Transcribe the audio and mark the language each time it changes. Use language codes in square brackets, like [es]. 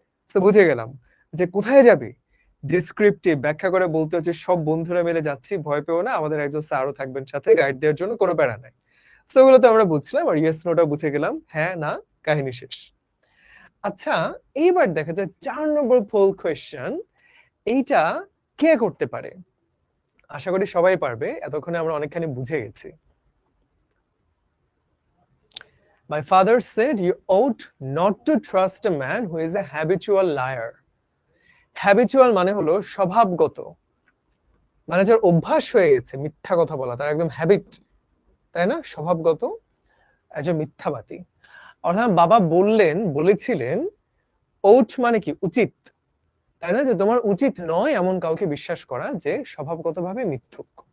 [bn] তো বুঝে গেলাম যে কোথায় যাবি, ডিসক্রিপটিভ ব্যাখ্যা করে বলতে হচ্ছে সব বন্ধুরা মিলে যাচ্ছি, ভয় পেও না, আমাদের একজন স্যারও থাকবেন সাথে গাইড দেওয়ার জন্য, কোনো প্যারা নাই। সো ওগুলো তো আমরা বুঝলাম, আর ইয়েস নোটা বুঝে গেলাম, হ্যাঁ না কাহিনী শেষ। আচ্ছা, এইবার দেখা যায় 4 নম্বর পোল কোয়েশ্চেন, এইটা কে করতে পারে? আশা করি সবাই পারবে, এতক্ষণে আমরা অনেকখানি বুঝে গেছি। [en] My father said you ought not to trust a man who is a habitual liar. [bn] Habitual মানে হলো স্বভাবগত, মানে যার অভ্যাস হয়ে গেছে মিথ্যা কথা বলা, তার একদম হ্যাবিট, তাই না? স্বভাবগত একজন মিথ্যাবাদী। অর্থাৎ বাবা বলেছিলেন ought মানে কি উচিত, তাই না? যে তোমার উচিত নয় এমন কাউকে বিশ্বাস করা যে স্বভাবগতভাবে মিথ্যুক।